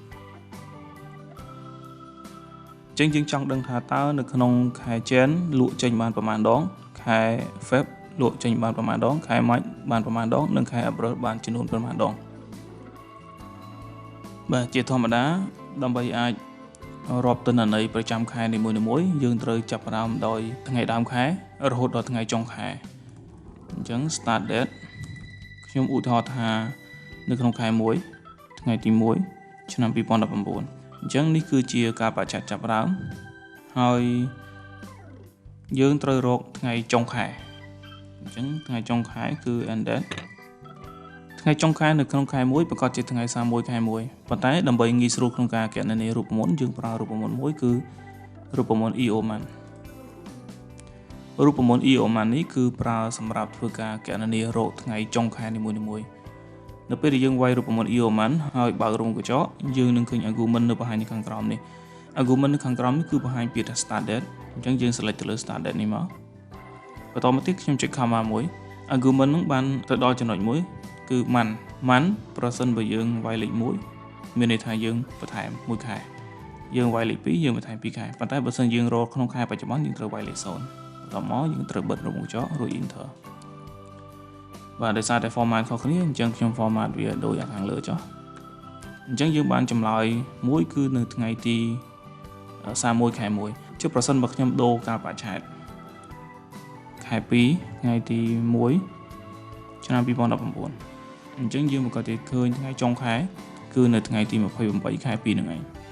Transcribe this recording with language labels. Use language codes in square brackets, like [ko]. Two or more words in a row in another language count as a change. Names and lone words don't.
[km] ចឹងយើងចង់ដឹងថាតើនៅក្នុងខែ Jan លក់ចេញបានប្រមាណដងខែ Feb លក់ចេញបានប្រមាណដងខែ March បានប្រមាណដងនិងខែ April បានចំនួនប្រមាណដងបាទជាធម្មតាដើម្បីអាចរាប់ទិន្នន័យប្រចាំខែនីមួយៗយើងត្រូវចាប់ផ្ដើមដោយថ្ងៃដើមខែរហូត ដល់ថ្ងៃចុងខែអញ្ចឹង [en] start date [km] ខ្ញុំឧទាហរណ៍ថានៅក្នុងខែ1ថ្ងៃទី1ឆ្នាំ2019អញ្ចឹងនេះគឺជាការបច្ឆាចាប់ផ្ដើមហើយយើងត្រូវរកថ្ងៃចុងខែអញ្ចឹងថ្ងៃចុងខែគឺ [en] end date [km] ថ្ងៃចុងខែនៅក្នុងខែ1ប្រកាសជាថ្ងៃ31ខែ1ប៉ុន្តែដើម្បីងាយស្រួលក្នុងការ គណនារូបមន្តយើងប្រើរូបមន្តមួយគឺរូបមន្ត EOMan រូបមន្ត EOMan នេះគឺប្រើសម្រាប់ធ្វើការគណនារកថ្ងៃចុងខែនីមួយៗនៅពេលដែលយើងវាយរូបមន្ត EOMan ហើយបើករោងកញ្ចក់យើង នឹងឃើញ argument នៅបង្ហាញនៅខាងក្រោមនេះ argument នៅខាងក្រោមនេះគឺបង្ហាញពាក្យថា [en] start date [km] អញ្ចឹងយើង select ទៅលើ [en] start date [km] នេះមកបន្តមកទៀតខ្ញុំចុច comma មួយ argument នឹង បានទៅដល់ចំណុចមួយគឺ man ប្រសិនបើយើងវាយលេខ1មានន័យថាយើងបន្ថែម1ខែយើងវាយលេខ2យើងបន្ថែម2ខែ ប៉ុន្តែបើសិនយើងរកក្នុងខែបច្ចុប្បន្នយើងត្រូវវាយលេខ0បន្តមកយើងត្រូវបិទរោងកញ្ចក់រួច enter បាទដោយសារតែ format ខុសគ្នាអញ្ចឹងខ្ញុំ format វាដូចខាងលើចុះអញ្ចឹងយើងបានចម្លើយមួយគឺនៅថ្ងៃទី31ខែ1ចុះប្រសិនបើខ្ញុំដូរកាលបរិច្ឆេទខែ2ថ្ងៃទី1ឆ្នាំ2019អញ្ចឹងយើងប្រកាសជាឃើញថ្ងៃចុងខែគឺនៅថ្ងៃទី28ខែ2ហ្នឹងឯង